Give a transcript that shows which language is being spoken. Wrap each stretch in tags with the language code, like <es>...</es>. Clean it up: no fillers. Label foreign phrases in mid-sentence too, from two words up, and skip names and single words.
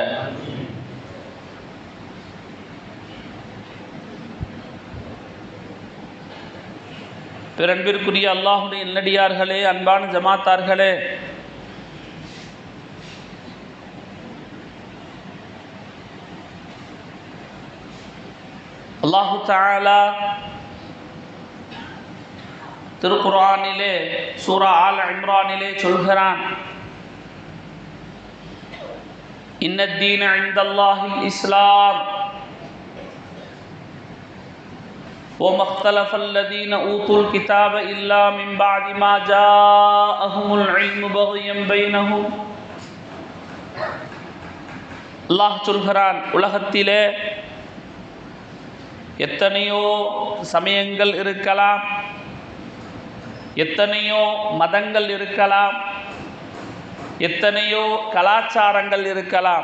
<ta>பிறன்பிற்குரிய அல்லாஹுடைய நல்லடியார்களே, அன்பான ஜமாத்தார்களே,</ta> <ar>الله تعالى</ar> <ta>திருக்குர்ஆனிலே சூரா ஆல் இம்ரானிலே சொல்கிறான்,</ta> <ar>إن الدين عند الله الإسلام وما اختلف الذين اوتوا الكتاب الا من بعد ما جاءهم العلم بغيا بينهم.</ar> <ta>அல்லாஹ் சொல்கிறான், உலகத்திலே எத்தனையோ சமயங்கள் இருக்கலாம், எத்தனையோ மதங்கள் இருக்கலாம், எத்தனையோ கலாச்சாரங்கள் இருக்கலாம்.</ta>